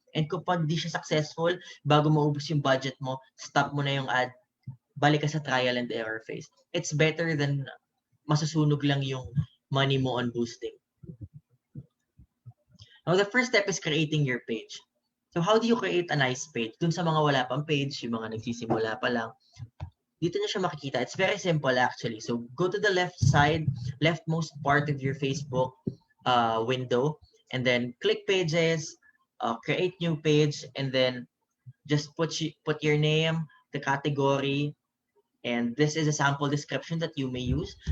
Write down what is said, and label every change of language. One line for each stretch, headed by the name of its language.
Filipino: And kapag di siya successful, bago maubos yung budget mo, stop mo na yung ad, balik ka sa
English: trial and error phase. It's better than
Filipino: masusunog lang yung
English: money mo on boosting. Now, the first step is creating your page. So, how do you create a nice page?
Filipino: Dun sa mga wala pang page, yung mga nagsisimula pa lang, dito na siya makikita.
English: It's very simple actually. So, go to the left side, leftmost part of your Facebook window, and then click pages, create new page, and then just put your name, the category, and this is a sample description that you may use.